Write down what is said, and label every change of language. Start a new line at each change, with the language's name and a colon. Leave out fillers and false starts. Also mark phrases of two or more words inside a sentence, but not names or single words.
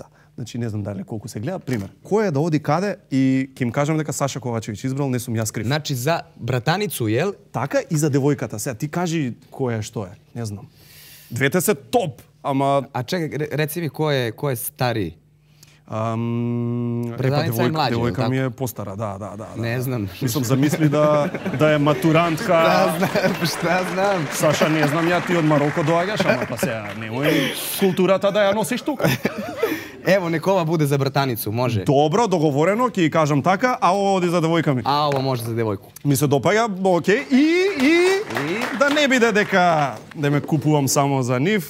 Macedonian: Значи не знам дали колку се гледа, пример. Кој е да оди каде и ќе им кажам дека Саша Ковачевич избрал, не сум јас крив.
Serbian: Значи за братаницу, јел?
Macedonian: Така и за девојката. Сега ти кажи кој е што е, не знам. Двете се топ, ама чекај, реци ми кој е стари?
Serbian: Predanica je mlađa,
Macedonian: devojka ми е постара, да. Не знам. Мислам, замисли да е матурантка.
Serbian: Šta znam?
Macedonian: Саша, не знам, ја ти од Мароко доаѓаш, ама па сега немој културата да ја носиш тука.
Serbian: Ево, нека ова буде за братаницу, може.
Macedonian: Добро, договорено, ќе кажам така, а ова оди за девојка ми.
Serbian: А ова може за девојку.
Macedonian: Ми се допаѓа, окей, и да не биде дека да ме купувам само за нив.